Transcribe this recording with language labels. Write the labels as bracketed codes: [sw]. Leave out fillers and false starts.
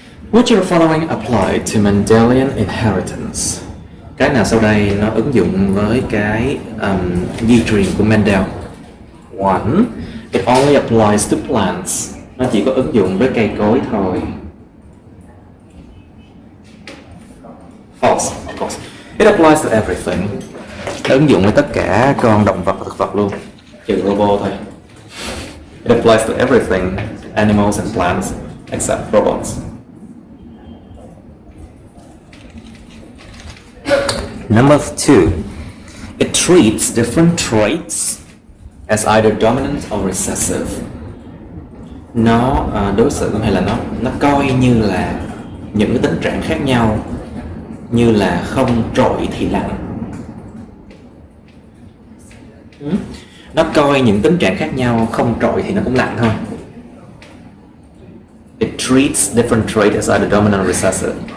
[en] Which of the following apply to Mendelian inheritance? [vi] Cái nào sau đây nó ứng dụng với cái di truyền của Mendel? [en] One, it only applies to plants. [vi] Nó chỉ có ứng dụng với cây cối thôi. [en] False, of course. It applies to everything. [vi] Nó ứng dụng với tất cả con động vật và thực vật luôn, trừ robot thôi. [en] It applies to everything, animals and plants, except robots. Number 2, it treats different traits as either dominant or recessive. [vi] Nó đối xử hay là nó coi như là những cái tình trạng khác nhau, như là không trội thì lặng. Nó coi những tính trạng khác nhau, không trội thì nó cũng lặng thôi. [en] It treats different traits as either dominant or recessive.